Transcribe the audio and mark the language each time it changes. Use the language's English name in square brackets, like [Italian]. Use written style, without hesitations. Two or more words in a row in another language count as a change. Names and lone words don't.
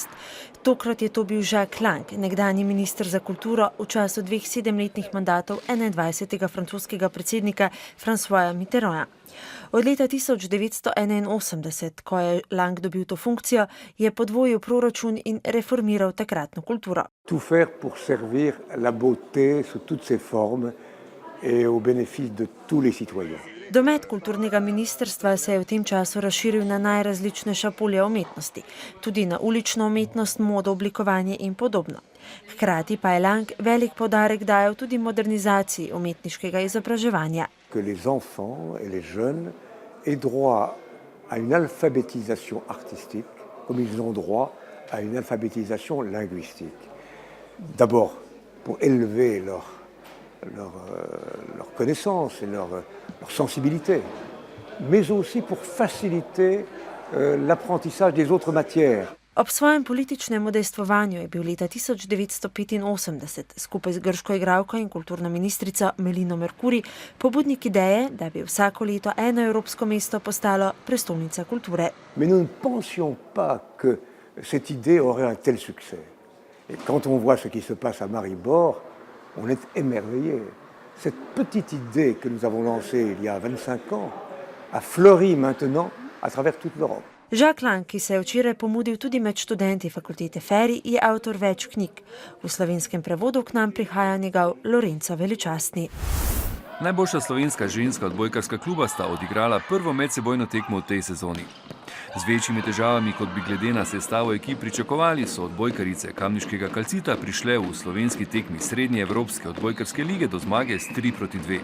[Slovenian] Tokrat je to bil Jacques Lang, nekdanji minister za kulturo v času 2 7-letnih mandatov 21. francoskega predsednika Françoisa Mitterranda. Od leta 1981, ko je Lang dobil to funkcijo, je podvojil proračun in reformiral takratno kulturo. [French] Tout faire pour servir la beauté sous toutes ses formes et au bénéfice de tous les citoyens. [Slovenian] Domet kulturnega ministrstva se je v tem času razširil na najrazličnejša polja umetnosti, tudi na ulično umetnost, modo, oblikovanje in podobno. Hkrati pa je Lang velik poudarek dajal tudi modernizaciji umetniškega izobraževanja. [French] Que les enfants et les jeunes aient droit à une alphabétisation artistique comme ils ont droit à une alphabétisation linguistique. D'abord pour élever leur connaissance et leur sensibilité, mais aussi pour faciliter l'apprentissage des autres matières. [Slovenian] Ob svojem političnem udejstvovanju je bil leta 1985 skupaj z grško igralko in kulturno ministrico Melino Mercouri pobudnik ideje, da bi vsako leto eno evropsko mesto postalo prestolnica kulture. [French] Mais nous ne pensions pas que cette idée aurait un tel succès. Et quand on voit ce qui se passe à Maribor, on est émerveillé. Cette petite idée que nous avons lancée il y a 25 ans a fleuri maintenant à travers toute l'Europe. [Slovenian] Jacques Lang, ki se je včeraj pomudil tudi med študenti fakultete FERI, je avtor več knjig. V slovenskem prevodu k nam prihaja njegov Lorenzo Veličastni. Najboljša slovenska ženska odbojkarska kluba sta odigrala prvo medsebojno tekmo v tej sezoni. Z večjimi težavami, kot bi glede na sestavo ekip pričakovali, so odbojkarice Kamniškega Kalcita prišle v slovenski tekmi Srednje Evropske odbojkarske lige do zmage s 3-2.